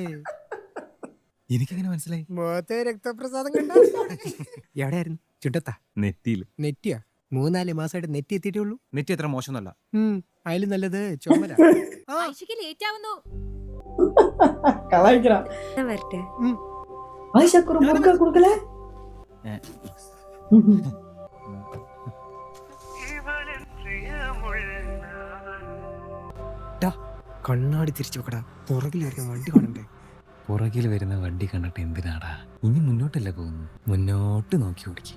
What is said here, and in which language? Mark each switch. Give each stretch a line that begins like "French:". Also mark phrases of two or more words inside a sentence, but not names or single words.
Malayalam: എനിക്കെങ്ങനെ മനസ്സിലായി? മുഖത്തെ രക്തപ്രസാദം കണ്ട എവിടെയായിരുന്നു? ചുട്ടത്താ? നെറ്റിയിൽ. നെറ്റിയാ? 3-4 മാസമായിട്ട് നെറ്റി എത്തിയിട്ടേ ഉള്ളൂ. നെറ്റി അത്ര മോശമൊന്നുമല്ല. അതിലും നല്ലത് ചോമര. ലേറ്റ് ആവുന്നു.
Tamil: கலாய்க்கிறான்.
Malayalam: ഞാൻ വരട്ടെ.
Tamil: ஆயிஷாக்கு ஒரு முறுக்கா கொடுக்கல?
Malayalam: കണ്ണാടി തിരിച്ചു വെക്കടാ, പുറകിലായിരിക്കും വണ്ടി കാണണ്ടേ. പുറകിൽ വരുന്ന വണ്ടി കണ്ടിട്ട് എന്തിനാടാ? ഇനി മുന്നോട്ടല്ല പോകുന്നു, മുന്നോട്ട് നോക്കി ഓടിക്കും.